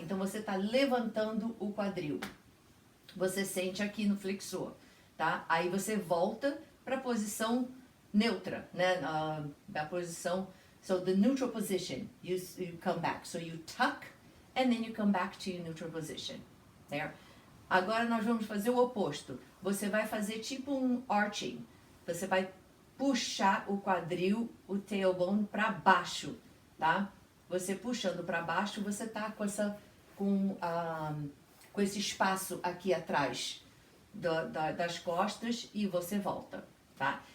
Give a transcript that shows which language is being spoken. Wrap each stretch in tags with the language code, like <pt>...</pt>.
<pt>Então você está levantando o quadril, você sente aqui no flexor, tá? Aí você volta para a posição neutra, né? Da posição,</pt> <en>so the neutral position, you come back, so you tuck and then you come back to your neutral position, there.</en> <pt>Agora nós vamos fazer o oposto. Você vai fazer tipo um arching. Você vai puxar o quadril, o tailbone para baixo, tá? Você puxando para baixo, você tá com esse espaço aqui atrás das costas e você volta, tá?</pt>